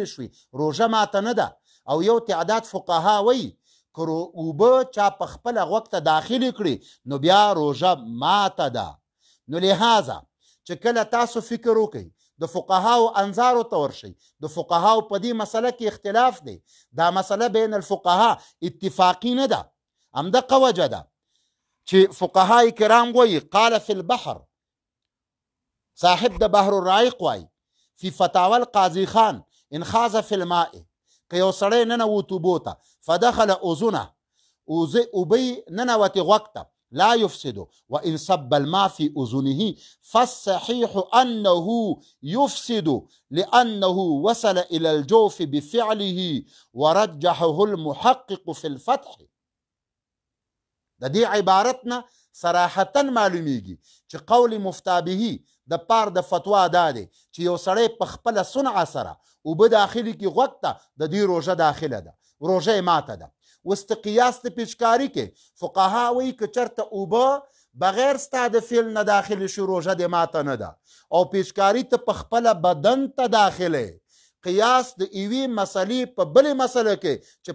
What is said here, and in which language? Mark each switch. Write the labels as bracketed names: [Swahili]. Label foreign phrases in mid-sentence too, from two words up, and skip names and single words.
[Pashto] شوي روژه ماته نه ده او یو تعداد فقها وایي که اوبه چا په خپله غوږ ته داخلې کړي نو بیا روژه ماته ده نو لهذا چې کله تاسو فکر وکئ د فقهاو انظارو ته ورشئ د فقهاو په دې مسله کې اختلاف دی دا مسله [Arabic] بین الفقها [Pashto] اتفاقی نه ده همدغه وجه ده چې فقهای کرام وایي [Arabic] قال فی البحر [Pashto] صاحب د بحر الرائق وایي [Arabic] فی فتاوی القاضی خان ان خاض فی الماء [Pashto] که یو سړی ننوت اوبو ته [Arabic] فدخل اذنه [Pashto] اوبی ننوتې غوږ ته [Arabic] لا يفسد وإن صب الماء في أذنه فالصحيح أنه يفسد لأنه وصل إلى الجوف بفعله ورجحه المحقق في الفتح [Pashto] د دې عبارتنا صراحتا معلومیږي چې قول مفتابهی د پار د فتوا دا دی چې یو سړی په خپله صنعه سره اوبه داخلي کې غوږ ته د دې روژه داخله ده روژه یې ماته ده اوس ته قیاس د پیچکاري کې فقها وایي که چېرته اوبه بغیر ستا د فعل نه داخلې شي روژه دې ماته نه ده او پیچکاري ته په خپله بدن ته داخلې قیاس د یوې مسلې په بلې مسله کې چې